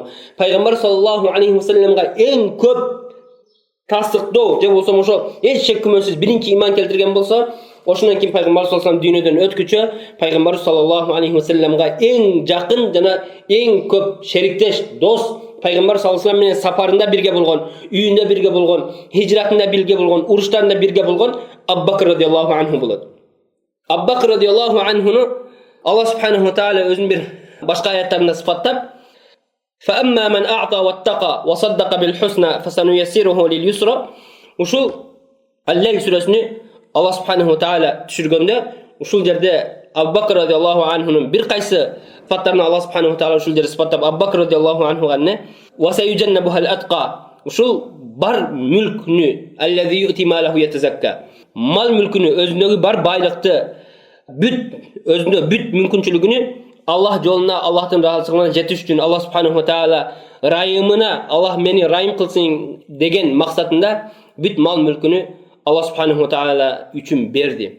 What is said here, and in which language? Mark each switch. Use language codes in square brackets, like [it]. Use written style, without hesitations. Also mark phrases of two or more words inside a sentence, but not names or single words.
[ky] Пайгамбар [ar] صلى الله عليه وسلم [ky] эң көп тасдыктоо же болсо ошо эч шек күмөнсүз биринчи иман келтирген болсо, ошондон кийин Пайгамбар [ar] صلى الله عليه وسلم [ky] дүйнөдөн өткүчө Пайгамбар [ar] صلى الله عليه وسلم [ky] эң жакын жана эң көп шериктеш, дос, Пайгамбар [ar] صلى الله عليه وسلم [ky] менен сапарында бирге болгон, үйүндө бирге болгон, хижратында бирге болгон, уруштарында бирге болгон Абу Бакр [ar] رضي الله عنه [ky] болот. Абу Бакр [ar] رضي الله عنه [ky] Алла [ar] سبحانه وتعالى [ky] өзүнүн бир башка аяттарында сыфаттап, [ar] فَأَمَّا مَنْ أَعْطَى وَاتَّقَى وَصَدَّقَ بِالْحُسْنَى فَسَنُيَسِّرُهُ لِلْيُسْرَى. [ky] Ушул Ал-Лейл сүрөсүнү Алла [ar] سبحانه وتعالى [ky] түшүргөндө, ушул жерде Абу Бакр [ar] رضي الله عنه [ky] бир кайсы сыфаттарын Алла [ar] سبحانه وتعالى [ky] ушул жерде сыфаттап, Абу Бакр [ar] رضي الله عنه [ky] не [ar] وَسَيُجَنَّبُهَا الْأَتْقَى. [ky] Ушул бар мүлкүнү [ar] الذي يؤتي ماله يتزكى. [ky] Мал мүлкүнү, өзүндөгү бар байлыкты, өзүндө бүт мүмкүнчүлүгүнү Аллах жолуна, Аллахтын ыраазычылыгына жетиш үчүн, Алла [ar] سبحانه وتعالى [ky] райымына, Аллах мени райым кылсын деген максатында бүт мал мүлкүнү Алла [ar] سبحانه وتعالى [ky] үчүн берди.